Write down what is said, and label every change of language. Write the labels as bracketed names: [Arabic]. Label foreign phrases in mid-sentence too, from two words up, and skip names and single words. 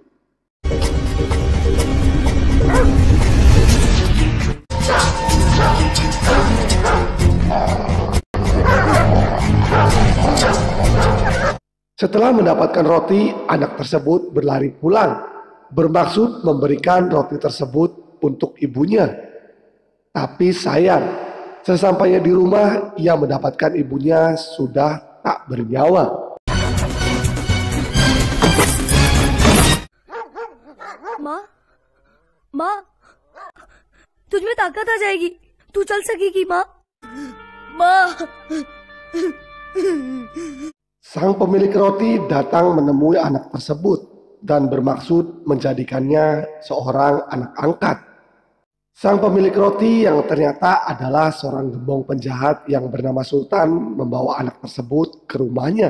[Indonesian] Setelah mendapatkan roti, anak tersebut berlari pulang, bermaksud memberikan roti tersebut untuk ibunya. Tapi sayang, sesampainya di rumah, ia mendapatkan ibunya sudah tak bernyawa. [Hindi] माँ, तुझ में ताकत आ जाएगी. तू चल सकेगी माँ. माँ. [Indonesian] Sang pemilik roti datang menemui anak tersebut dan bermaksud menjadikannya seorang anak angkat. Sang pemilik roti yang ternyata adalah seorang gembong penjahat yang bernama Sultan membawa anak tersebut ke rumahnya.